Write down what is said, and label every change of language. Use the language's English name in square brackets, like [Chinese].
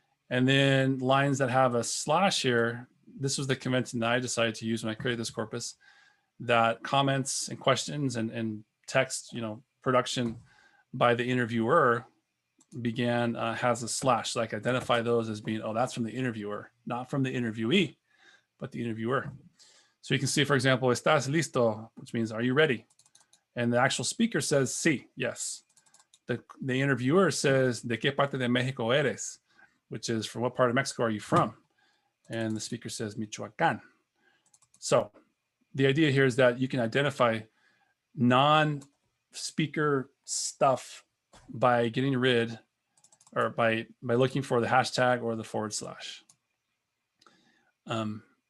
[English] And then lines that have a slash here, this was the convention that I decided to use when I created this corpus, that comments and questions and text, you know, production by the interviewer began, has a slash. So I can identify those as being, oh, that's from the interviewer, not from the interviewee, but the interviewer. So you can see, for example, [Spanish] estás listo, [English] which means, are you ready? And the actual speaker says, sí, yes. The interviewer says, [Spanish] ¿de qué parte de México eres? [English] Which is, from what part of Mexico are you from? And the speaker says, Michoacán. So the idea here is that you can identify non-speaker stuff by getting rid, or by looking for the hashtag or the /.